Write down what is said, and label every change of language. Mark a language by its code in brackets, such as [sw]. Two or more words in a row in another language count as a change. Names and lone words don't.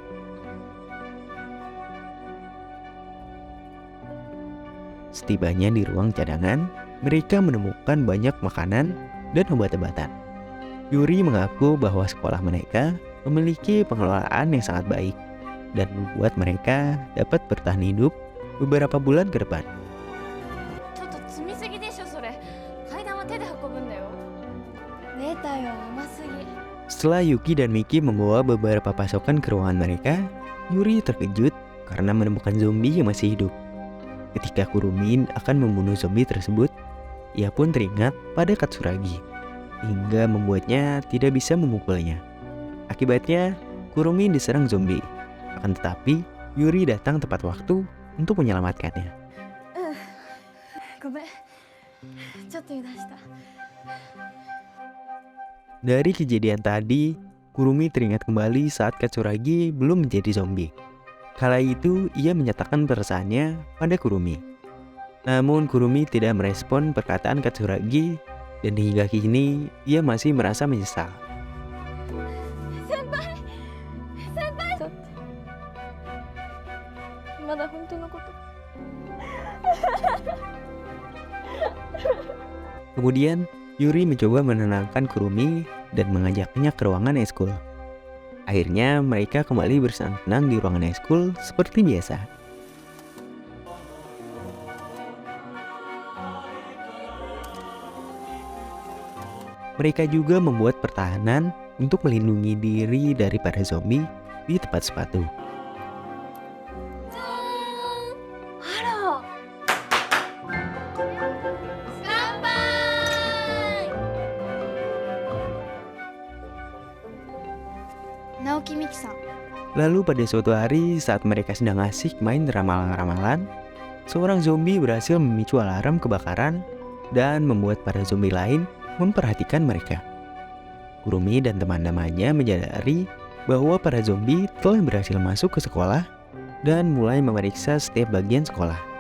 [id] Setibanya di ruang cadangan, mereka menemukan banyak makanan dan obat-obatan. Yuri mengaku bahwa sekolah mereka memiliki pengelolaan yang sangat baik dan membuat mereka dapat bertahan hidup beberapa bulan ke depan. [ja] ちょっと積みすぎでしょそれ。階段は手で運ぶんだよ。出たよ、うますぎ。 [id] Setelah Yuki dan Miki membawa beberapa pasokan ke ruangan mereka, Yuri terkejut karena menemukan zombie yang masih hidup. Ketika Kurumi akan membunuh zombie tersebut, ia pun teringat pada Katsuragi, hingga membuatnya tidak bisa memukulnya. Akibatnya, Kurumi diserang zombie. Akan tetapi, Yuri datang tepat waktu untuk menyelamatkannya. [ja] ごめん。ちょっと油断した。 [id] Dari kejadian tadi, Kurumi teringat kembali saat Katsuragi belum menjadi zombie. Kala itu, ia menyatakan perasaannya pada Kurumi. Namun Kurumi tidak merespon perkataan Katsuragi dan hingga kini ia masih merasa menyesal. [ja] 先輩。ちょっと。まだ本当のこと。 [id] Kemudian, Yuri mencoba menenangkan Kurumi dan mengajaknya ke ruangan eskul. Akhirnya mereka kembali bersenang-senang di ruangan eskul seperti biasa. Mereka juga membuat pertahanan untuk melindungi diri dari para zombie di tempat sepatu. [ja] ハロー。乾杯。 直木美希さん。 [id] Lalu pada suatu hari saat mereka sedang asik main ramalan-ramalan, seorang zombie berhasil memicu alarm kebakaran dan membuat para zombie lain memperhatikan mereka. Kurumi dan teman-temannya menyadari bahwa para zombie telah berhasil masuk ke sekolah dan mulai memeriksa setiap bagian sekolah.